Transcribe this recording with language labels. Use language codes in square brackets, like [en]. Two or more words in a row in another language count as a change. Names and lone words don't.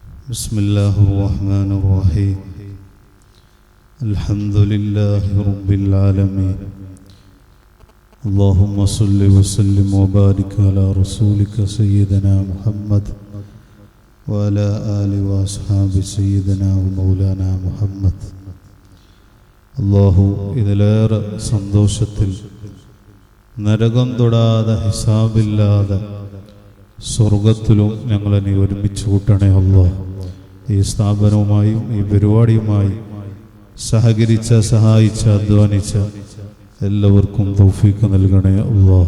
[ar] بسم الله الرحمن الرحيم الحمد لله رب العالمين اللهم صل وسلم وبارك على رسولك سيدنا محمد وعلى آله وأصحاب سيدنا ومولانا محمد [ml] അല്ലാഹു ഇതിലേറെ സന്തോഷത്തിൽ നരകം തൊടാതെ ഹിസാബില്ലാതെ സ്വർഗത്തിലും ഞങ്ങളെ നീ ഒരുമിച്ച് കൂട്ടണേ അല്ലാഹ്. ഈ സ്ഥാപനവുമായും ഈ പരിപാടിയുമായി സഹകരിച്ച സഹായിച്ച അധ്വാനിച്ച എല്ലാവർക്കും തൗഫീഖ് നൽകണേ അല്ലാഹ്.